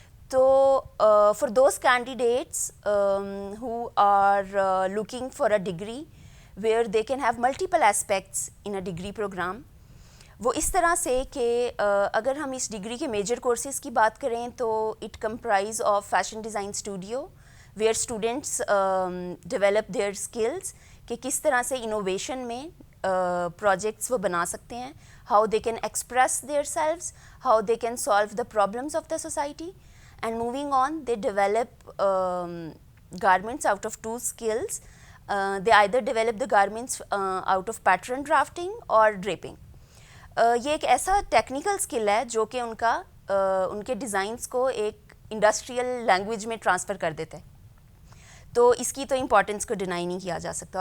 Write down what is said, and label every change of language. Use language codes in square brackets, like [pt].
[en] تو for those candidates who are looking for a degree where they can have multiple aspects in a degree program, [ur] وہ اس طرح سے کہ اگر ہم اس ڈگری کے میجر کورسز کی بات کریں تو [en] it comprise of fashion design studio where students develop their skills [ur] کہ کس طرح سے انوویشن میں پروجیکٹس وہ بنا سکتے ہیں, [en] How they can express their selves, how they can solve the problems of the society. And moving on, they develop garments out of 2 skills. They either develop the garments out of pattern drafting or draping. [ur] یہ ایک ایسا technical skill ہے جو کہ ان کے designs کو ایک industrial language میں ٹرانسفر کر دیتے ہیں. تو اس کی تو امپورٹنس کو ڈینائی نہیں کیا جا سکتا.